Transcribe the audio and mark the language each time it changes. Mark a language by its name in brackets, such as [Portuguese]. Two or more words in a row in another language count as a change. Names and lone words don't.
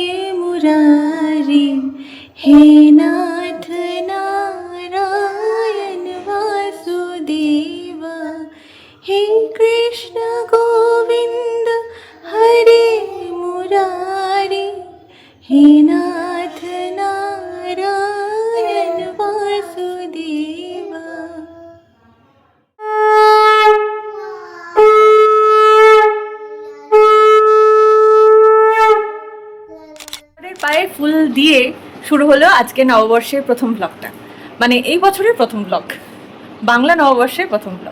[Sanskrit] मुरारी, हे नाथ नारायण वासुदेव। हे कृष्ण गोविंद हरे मुरारी, हे नाथ नारायण वासुदेव। [Bangla] পায়ে ফুল দিয়ে শুরু হলো আজকে নববর্ষের প্রথম ব্লগটা, মানে এই বছরের প্রথম ব্লগ, বাংলা নববর্ষের প্রথম ব্লগ।